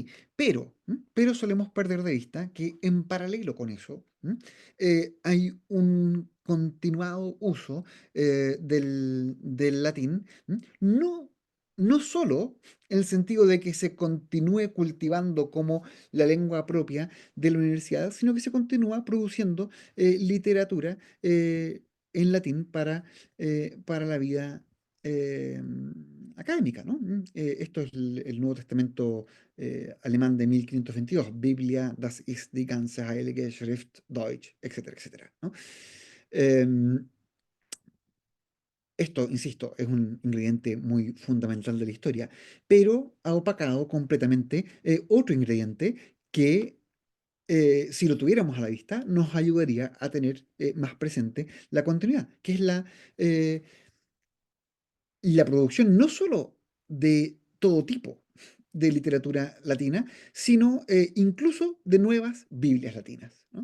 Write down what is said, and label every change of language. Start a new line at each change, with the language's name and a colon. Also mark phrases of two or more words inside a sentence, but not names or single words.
Spanish: Pero solemos perder de vista que en paralelo con eso, hay un continuado uso del latín, no solo en el sentido de que se continúe cultivando como la lengua propia de la universidad, sino que se continúa produciendo literatura en latín para la vida eh, académica, ¿no? Esto es el Nuevo Testamento alemán de 1522, Biblia,
German: das ist die ganze Heilige Schrift, Deutsch,
Spanish: etcétera, etcétera, ¿no? Em, Esto, insisto, es un ingrediente muy fundamental de la historia, pero ha opacado completamente otro ingrediente que, si lo tuviéramos a la vista, nos ayudaría a tener más presente la continuidad, que es eh, la producción no solo de todo tipo de literatura latina, sino incluso de nuevas Biblias latinas, ¿no?